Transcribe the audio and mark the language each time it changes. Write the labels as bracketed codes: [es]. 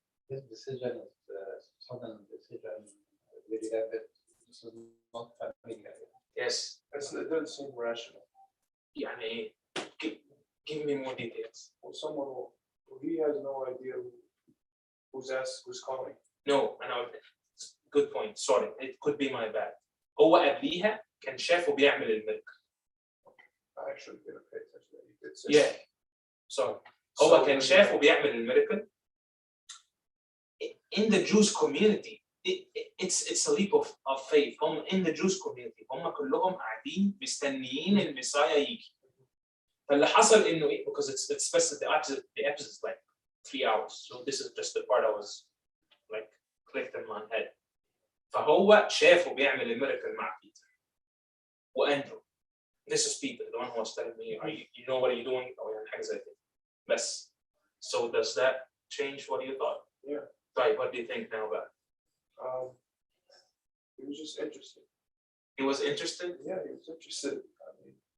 [en] This decision is sudden decision. Really have it. This is not happening. Yes. It doesn't seem rational. [ar] يعني, [en] give me more details. Well, someone he has no idea who's calling. No, I know. Good point. Sorry, it could be my bad. [ar] هو قبليها كان شافه بيعمل الملك. [en] I actually didn't pay attention. He did say Yeah. Sorry. [ar] هو كان شافه بيعمل الميراكل. [en] In the Jews community, it's a leap of faith. [ar] هم [en] in the Jews community [ar] هم كلهم قاعدين مستنيين المسيا يجي. فاللي حصل إنه إيه? [en] Because it's specific. The episode is like 3 hours. So this is just the part I was like clicked in my head. [ar] فهو شافه بيعمل الميراكل مع بيتر وأندرو. [en] This is Peter, the one who was telling me, you know what are you doing? [ar] أو يعني حاجة زي كده. بس. [en] So does that change what you thought? Yeah. Right, what do you think now about it? He was just interested. He was interested? Yeah, he was interested. I mean,